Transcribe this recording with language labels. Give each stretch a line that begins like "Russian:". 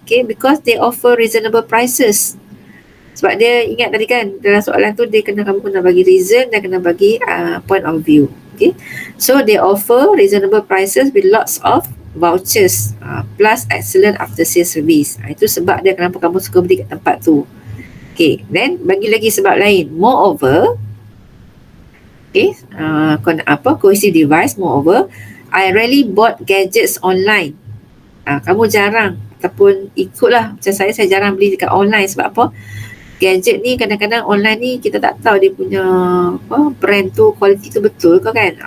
English: Okay, because they offer reasonable prices.
Malay: Sebab dia ingat tadi kan, dalam soalan tu kamu kena bagi reason dan kena bagi point of view.
English: Okay, so they offer reasonable prices with lots of vouchers plus excellent after sales service.
Malay: Itu sebab dia kenapa kamu suka beli kat tempat tu. Okay, then bagi lagi sebab lain.
English: Moreover, okay, cohesive device. Moreover, I rarely bought gadgets online.
Malay: Kamu jarang ataupun ikutlah macam saya jarang beli dekat online. Sebab apa? Gadget ni kadang-kadang online ni kita tak tahu dia punya brand tu, quality tu betul ke kan.